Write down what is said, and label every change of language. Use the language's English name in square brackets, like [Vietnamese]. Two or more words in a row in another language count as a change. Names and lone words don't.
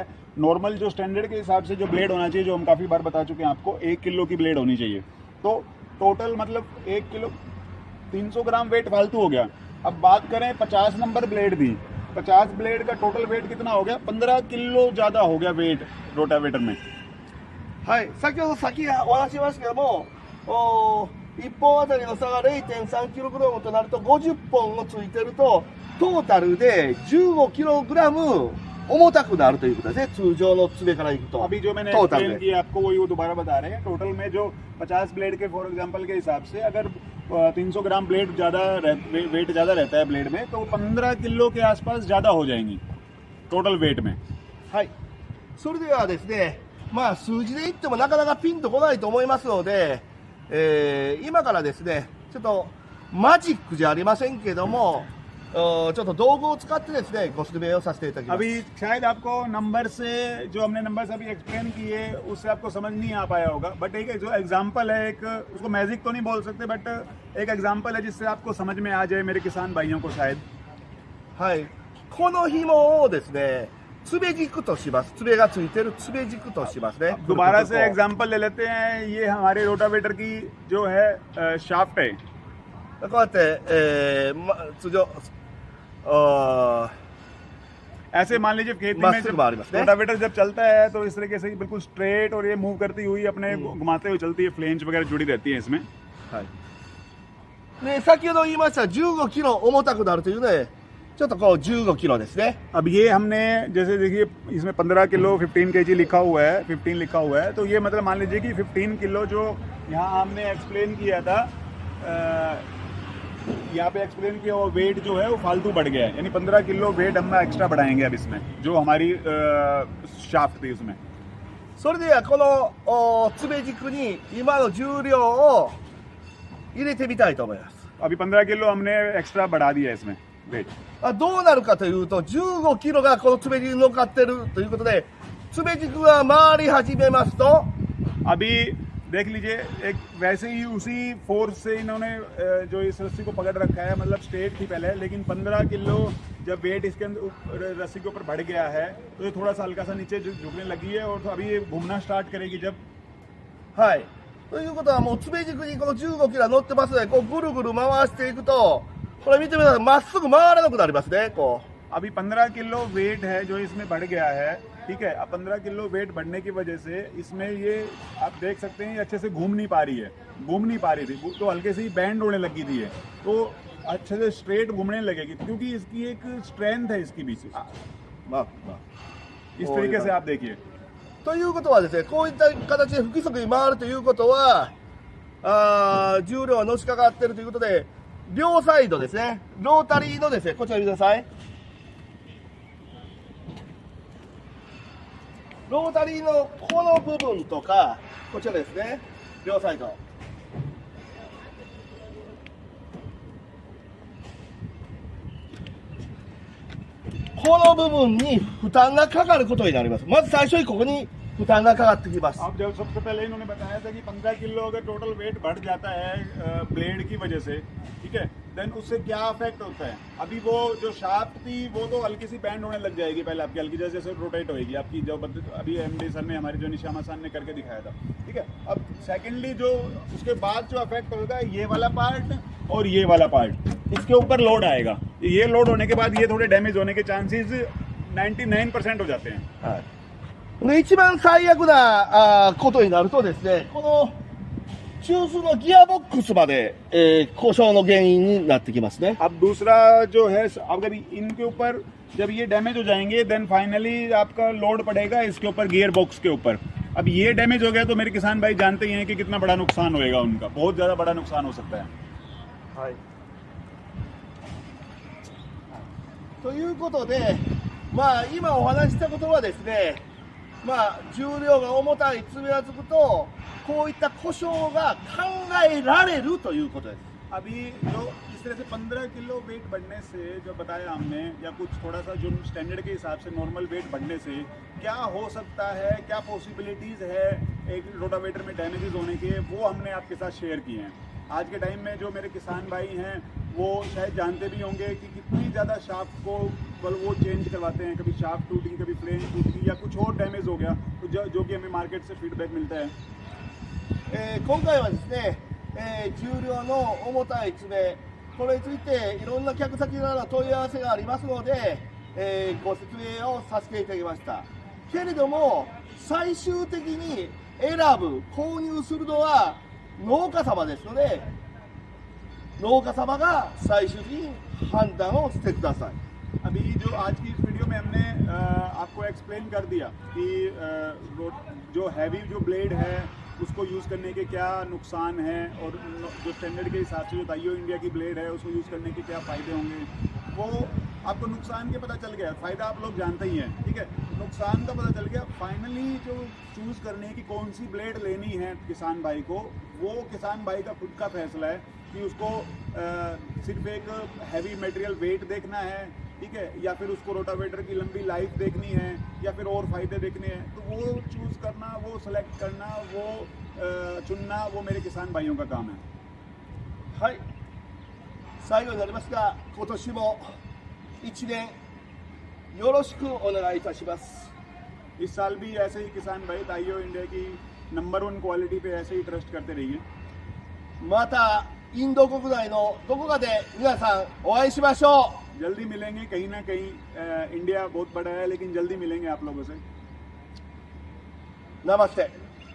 [Hindi] नॉर्मल जो स्टैंडर्ड के हिसाब से जो ब्लेड होना चाहिए, जो हम काफ़ी बार बता चुके हैं आपको, 1 किलो की ब्लेड होनी चाहिए। तो टोटल मतलब 1 किलो 300 ग्राम वेट फालतू हो गया। अब बात करें 50 नंबर ब्लेड दी, 50 ब्लेड का [English] total weight [Hindi] कितना हो गया, 15 किलो ज़्यादा हो गया [English] weight rotavator [Hindi] में। [Japanese] はい、先ほどお話ししましたけども、1本あたりの差が 0.3kg となると50本もついてるとトータルで 15kg 重たくなるということですね、通常の爪からいくと。 [Hindi] अभी जो मैंने एक्सप्लेन किया आपको वही वो दोबारा बता रहे हैं। टोटल में जो 50 ब्लेड के [English] for example [Hindi] के हिसाब से अगर 300 [English] gram blade weight [Hindi] ज़्यादा रहता है ब्लेड में, तो 15 किलो के आसपास ज़्यादा हो जाएंगी [English] total weight [Hindi] में। [Japanese] はい、それではですね、まあ数字で言ってもなかなかピンとこないと思いますので、今からですね、ちょっとマジックじゃありませんけども、ちょっと道具を使ってですね、ご説明をさせていただきます。 [Hindi] अभी शायद आपको नंबर से, जो हमने नंबर अभी एक्सप्लेन किए उससे आपको समझ नहीं आ पाया होगा, बट एक जो एग्जांपल है, एक उसको मैजिक तो नहीं बोल सकते, बट एक एग्जांपल है जिससे आपको समझ में आ जाए मेरे किसान भाइयों को शायद। [Japanese] はい、この紐をですね、爪軸とします。爪がついてる爪軸としますね。 [Hindi] दोबारा से एग्जांपल ले लेते हैं। ये हमारे रोटावेटर की जो है शाफ्ट है। [Japanese] こうやって、通常 [Hindi] ऐसे मान लीजिए खेत में रोटावेटर जब चलता है तो इस तरीके से बिल्कुल स्ट्रेट और ये मूव करती हुई अपने घुमाते हुए चलती है, फ्लेंज वगैरह जुड़ी रहती है इसमें। [Japanese] はい。で、先ほど言いました15キロ重たくなるというので、ちょっとこう15キロですね。 [Hindi] अब ये हमने जैसे देखिए इसमें 15 किलो 15 kg लिखा हुआ है, 15 लिखा हुआ है, तो ये मतलब मान लीजिए कि 15 किलो जो यहाँ हमने एक्सप्लेन किया था, यहाँ पे एक्सप्लेन किया वो वेट जो है वो फालतू बढ़ गया है, यानी 15 किलो वेट हम एक्स्ट्रा बढ़ाएंगे अब इसमें, जो हमारी शाफ्ट थी उसमें। [Japanese] それではこの爪軸に今の重量を入れてみたいと思います。 [Hindi] अभी 15 किलो हमने एक्स्ट्रा बढ़ा दिया है इसमें वेट। [Japanese] どうなるかというと、15キロがこの爪軸に乗っかってるということで、爪軸が回り始めますと、 [Hindi] अभी देख लीजिए, एक वैसे ही उसी फोर्स से इन्होंने जो इस रस्सी को पकड़ रखा है, मतलब स्ट्रेट थी पहले, लेकिन 15 किलो जब वेट इसके अंदर रस्सी के ऊपर बढ़ गया है तो ये थोड़ा सा हल्का सा नीचे झुकने लगी है, और तो अभी ये घूमना स्टार्ट करेगी जब। [Japanese] はい。ということはもう爪軸にこの15キロ乗ってますので、こうぐるぐる回していくと、これ見てみてください、まっすぐ回らなくなりますね、こう。 [Hindi] अभी 15 किलो वेट है जो इसमें बढ़ गया है, ठीक है। अब 15 किलो वेट बढ़ने की वजह से इसमें ये आप देख सकते हैं ये अच्छे से घूम नहीं पा रही है, घूम नहीं पा रही थी तो हल्के से ही बैंड होने लगी थी, तो अच्छे से स्ट्रेट घूमने लगेगी, क्योंकि इसकी एक स्ट्रेंथ है इसकी बीच। इस तरीके से आप देखिए। [Japanese] ということはですね、こういった形で不規則に回るということは、重量がのしかかっているということで、両サイドですね、ロータリーのですね、こちら見てください。ロータリーのこの部分とか、こちらですね、両サイド。この部分に負担がかかることになります。まず最初にここに負担がかかってきます。 [Hindi] अब जब सबसे पहले इन्होंने बताया था कि 15 किलो अगर [English] total weight [Hindi] बढ़ जाता है ब्लेड की वजह से, ठीक है, देन उससे क्या अफेक्ट होता है। अभी वो जो शाफ्ट थी वो तो हल्की सी बैंड होने लग जाएगी, पहले आपकी हल्की जैसे जैसे रोटेट होएगी आपकी, जो अभी [English] MD sir [Hindi] ने हमारे जो निशामा सान ने करके दिखाया था, ठीक है। अब सेकेंडली जो उसके बाद जो अफेक्ट होगा ये वाला पार्ट और ये वाला पार्ट, इसके ऊपर लोड आएगा। ये लोड होने के बाद ये थोड़े डैमेज होने के चांसेस 99% हो जाते हैं। [Japanese] はい。一番最悪なことになるとですね、この中枢のギアボックスまで、故障の原因になってきますね。 [Hindi] अब दूसरा जो है, अगर इनके ऊपर जब ये डैमेज हो जाएंगे [English] then finally [Hindi] आपका लोड पड़ेगा इसके ऊपर, [English] gear box [Hindi] के ऊपर। अब ये डैमेज हो गया तो मेरे किसान भाई जानते ही हैं कि कितना बड़ा नुकसान होएगा उनका, बहुत ज़्यादा बड़ा नुकसान हो सकता है। [Japanese] はい。ということで、まあ今お話ししたことはですね、まあ重量が重たい爪がつくとこういった故障が考えられるということです。 [Hindi] अभी जो इस तरह से 15 किलो वेट बढ़ने से जो बताया हमने, या कुछ थोड़ा सा जो स्टैंडर्ड के हिसाब से [English] normal weight [Hindi] बढ़ने से क्या हो सकता है, क्या पॉसिबिलिटीज़ है एक रोटावेटर में डैमेजेस होने के, वो हमने आपके साथ शेयर किए हैं। आज के टाइम में जो मेरे किसान भाई हैं वो शायद जानते भी होंगे कि कितनी ज़्यादा शाफ्ट को वो चेंज करवाते हैं, कभी शाफ्ट टूट गई, कभी फ्लेम टूट गई या कुछ और डैमेज हो गया, तो जो कि हमें मार्केट से फीडबैक मिलता है। [Japanese] 今回はですね、重量の重たい爪、これについていろんな客先からの問い合わせがありますので、ご説明をさせていただきました。けれども最終的に選ぶ、購入するのは農家様ですので、農家様が最終的に判断をしてください。 [Hindi] अभी जो आज की इस वीडियो में हमने आपको एक्सप्लेन कर दिया कि जो हैवी जो ब्लेड है उसको यूज़ करने के क्या नुकसान हैं, और जो स्टैंडर्ड के हिसाब से जो ताइयो इंडिया की ब्लेड है उसको यूज़ करने के क्या फ़ायदे होंगे, वो आपको नुकसान के पता चल गया। फ़ायदा आप लोग जानते ही हैं, ठीक है, नुकसान का पता चल गया। फाइनली जो चूज़ करने की कौन सी ब्लेड लेनी है किसान भाई को, वो किसान भाई का खुद का फैसला है कि उसको सिर्फ एक [English] heavy material weight [Hindi] देखना है, ठीक है, या फिर उसको रोटावेटर की लंबी लाइफ देखनी है, या फिर और फायदे देखने हैं। तो वो चूज़ करना, वो सेलेक्ट करना, वो चुनना, वो मेरे किसान भाइयों का काम है। [Japanese] はい、最後になりますが、今年も1年よろしくお願いいたします。 [Hindi] इस साल भी ऐसे ही किसान भाई ताइयो इंडिया की [English] number 1 quality [Hindi] पे ऐसे ही ट्रस्ट करते रहिए। [Japanese] またインド国内のどこかで皆さんお会いしましょう。 [Hindi] जल्दी मिलेंगे कहीं ना कहीं। इंडिया बहुत बड़ा है लेकिन जल्दी मिलेंगे आप लोगों से। नमस्ते।